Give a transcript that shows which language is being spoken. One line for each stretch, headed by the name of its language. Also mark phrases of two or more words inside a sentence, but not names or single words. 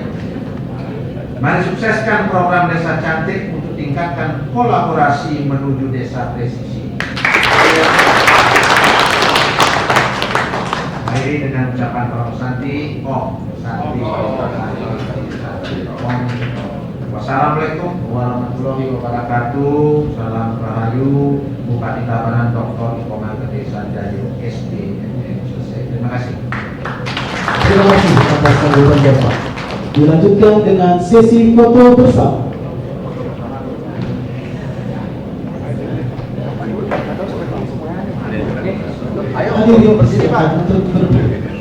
Indonesian: Mari sukseskan program Desa Cantik untuk tingkatkan kolaborasi menuju desa presisi. Akhiri dengan ucapan Pak Santi, Om Santi, Om.
Arabic: والسلام عليكم ورحمة الله وبركاته.
Indonesian: Salam rahayu. Bupati Tabanan Dr. Ikoman Desa Jayu SDMM. Selesai. Terima kasih. Terima kasih atas sambutan Bapak. Dilanjutkan dengan sesi foto bersama. Hadirin persilakan untuk berdiri.